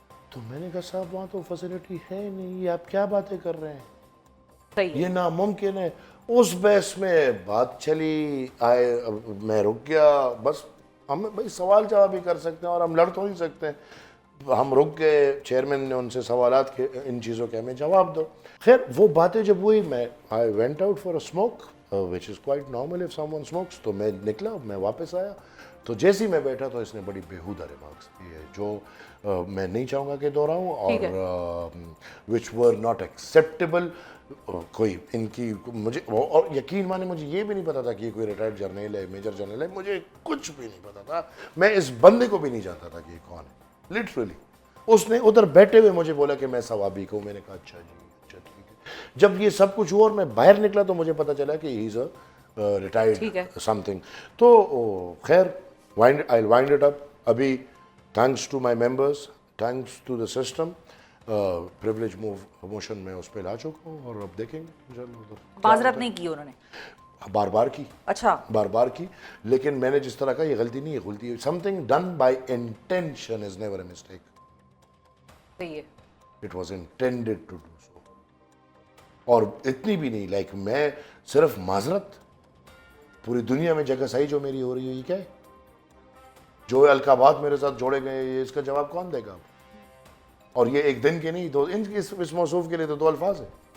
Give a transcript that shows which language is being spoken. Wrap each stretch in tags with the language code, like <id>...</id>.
<ur>تو میں نے کہا صاحب وہاں تو فیسلٹی ہے نہیں, یہ آپ کیا باتیں کر رہے ہیں, یہ ناممکن ہے. اس بحث میں بات چلی, آئے, میں رک گیا. بس ہم بھائی سوال جواب ہی کر سکتے ہیں اور ہم لڑ تو نہیں سکتے ہیں. ہم رک گئے, چیئرمین نے ان سے سوالات کے, ان چیزوں کے ہمیں جواب دو. خیر وہ باتیں جب ہوئی, میں</ur> <en>I went out for a smoke which is quite normal if someone smokes.</en> <ur>تو میں نکلا, میں واپس آیا. تو جیسے ہی میں بیٹھا تو اس نے بڑی بیہودہ ریمارکس دیے جو میں نہیں چاہوں گا کہ دہراؤں, اور</ur> <en>which were not acceptable.</en> <ur>کوئی ان کی مجھے, اور یقین مانے مجھے یہ بھی نہیں پتا تھا کہ یہ کوئی ریٹائرڈ جرنیل ہے, میجر جرنیل ہے, مجھے کچھ بھی نہیں پتا تھا. میں اس بندے کو بھی نہیں جانتا تھا کہ یہ کون ہے. لٹرلی اس نے ادھر بیٹھے ہوئے مجھے بولا کہ میں ثوابی کو. میں نے کہا اچھا جی, اچھا ٹھیک ہے. جب یہ سب کچھ ہوا اور میں باہر نکلا تو مجھے پتا چلا کہ</ur> <en>He is a retired something.</en> <ur>تو خیر</ur> <en>I'll wind it up.</en> <ur>ابھی</ur> <en>thanks to my members, thanks to the system,</en> <ur>privilege motion میں اس پہ لا چکا ہوں, اور اب دیکھیں گے انشاءاللہ. ادھر معذرت نہیں کی انہوں نے؟ بار بار کی. اچھا, بار بار کی, لیکن میں نے جس طرح کا, یہ غلطی نہیں ہے, غلطی ہے.</ur> <en>something done by intention is never a mistake.</en> <ur>صحیح ہے.</ur> <en>It was intended to do so.</en> <ur>اور اتنی بھی نہیں, لائک میں صرف معذرت, پوری دنیا میں جگہ سائی جو میری ہو رہی ہے, یہ کیا ہے؟ جو القابات میرے ساتھ جوڑے گئے یہ اس کا جواب کون دے گا؟ اور یہ ایک دن کے نہیں، دو اس موصوف کے لیے تو 2 الفاظ ہیں،</ur>